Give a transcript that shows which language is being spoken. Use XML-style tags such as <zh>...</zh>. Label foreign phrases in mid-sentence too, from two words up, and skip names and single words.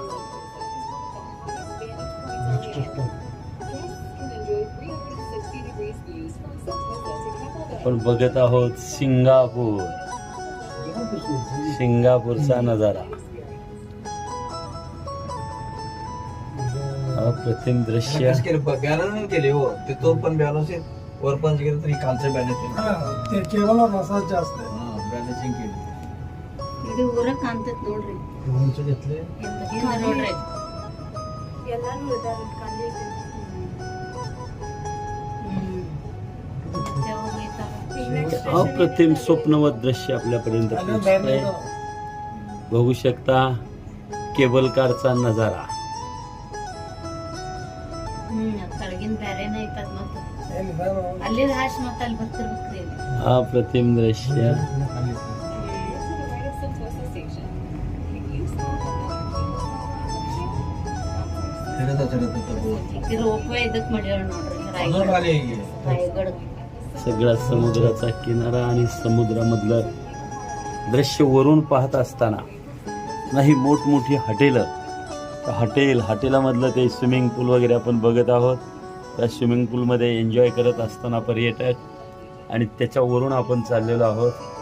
<mr>आपण बघत आहोत सिंगापूर, सिंगापूरचा नजारा. अप्रतिम दृश्य. बॅलन्स केले हो ते. तो पण बॅलन्स वर पण गेलं तरी खालचं बॅलन्स ते केवळ मसाज जास्त बॅलन्सिंग केली.</mr> <kn>ಇದು ಊರ ಕಾಂತತ್ ನೋಡ್ರಿ</kn> <mr>उंच घेतले.</mr> <kn>ಹಿಂದ ನೋಡ್ರಿ ಎಲ್ಲಾನು ಇದಾರೆ ಖಾಲಿ ಇದೆ.</kn> <mr>अप्रतिम स्वप्नवत दृश्य आपल्यापर्यंत पोहोचतंय. बघू शकता केबल कारचा नजारा.</mr> <kn>ತಳಗಿನ ಬ್ಯಾರೇನ ಐತದ ಮತ್ತ ಅಲ್ಲಿ ಹಾಶ್ ಮತ್ತ ಅಲ್ಲಿ ಬರ್ತಿರ್ಬೇಕ್ರಿ.</kn> <mr>अप्रतिम दृश्य.</mr> <kn>रोपवे ಇದಕ್ ಮಾಡ್ಯಾಳ ನೋಡ್ರಿ रायगड.</kn> <mr>सगळा समुद्राचा किनारा आणि समुद्रामधलं दृश्य वरून पाहत असताना नाही मोठमोठी हॉटेलं, हॉटेलामधलं ते स्विमिंग पूल वगैरे आपण बघत आहोत. त्या स्विमिंग पूलमध्ये एन्जॉय करत असताना पर्यटक आणि त्याच्यावरून आपण चाललेलो आहोत.</mr>